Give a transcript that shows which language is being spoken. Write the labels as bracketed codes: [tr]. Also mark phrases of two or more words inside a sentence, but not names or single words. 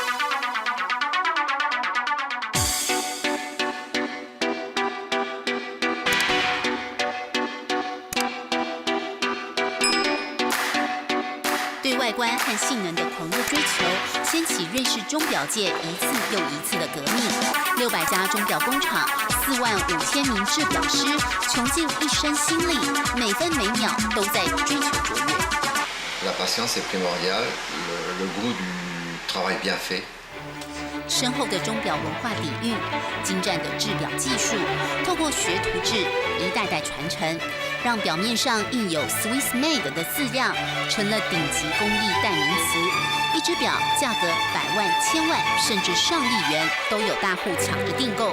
[zh] 对外观和性能的狂热追求，掀起瑞士钟表界一次又一次的革命。600家钟表工厂，45000名制表师，穷尽一生心力，每分每秒都在追求卓越。 [fr] La patience est primordiale, le goût du travail bien fait. [zh] 深厚的钟表文化底蕴，精湛的制表技术，透过学徒制一代代传承，让表面上印有 Swiss Made 的字样，成了顶级工艺代名词。一只表价格100万、1000万，甚至上亿元，都有大户抢着订购。